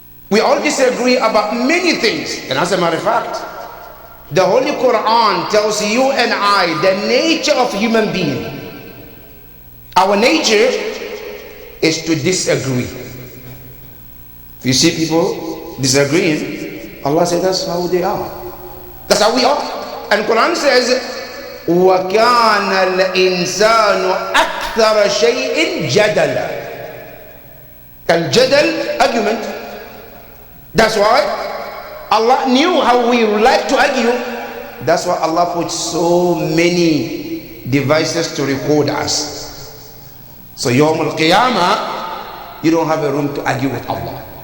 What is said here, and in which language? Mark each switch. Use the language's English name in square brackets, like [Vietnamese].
[English] We all disagree about many things, and as a matter of fact, the Holy Quran tells you and I the nature of human being. Our nature is to disagree. If you see people disagreeing, Allah says that's how they are. That's how we are. And Quran says, [Arabic] وَكَانَ الْإِنسَانُ أَكْثَرَ شَيْءٍ جَدَلًا. [English] Al-jadal, argument. That's why Allah knew how we like to argue. That's why Allah put so many devices to record us. So Yawm al-Qiyamah, you don't have a room to argue with Allah.